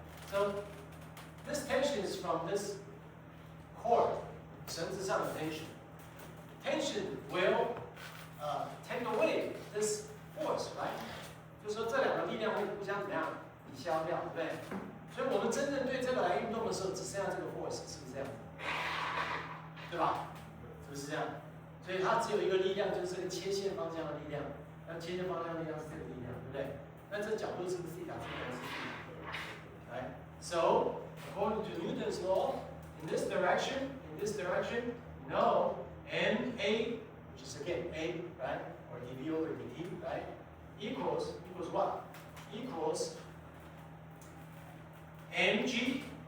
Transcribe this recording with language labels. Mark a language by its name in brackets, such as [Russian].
[English] So this tension is from this cord, [Chinese] 绳子上的 [English] tension. Tension will take away this force, right? [Chinese] 就是说这两个力量会互相怎么样抵消掉，对不对？所以我们真正对这个来运动的时候，只剩下这个 force， 是不是这样？对吧？是不是这样？所以它只有一个力量，就是这个切线方向的力量。那切线方向的力量是这个力量，对不对？那这角度是不是θ？这个是θ。 [English] Right? So according to Newton's law, in this direction, you know, NA, which is again A, right? Or dV over dt, right? Equals what? Equals mg.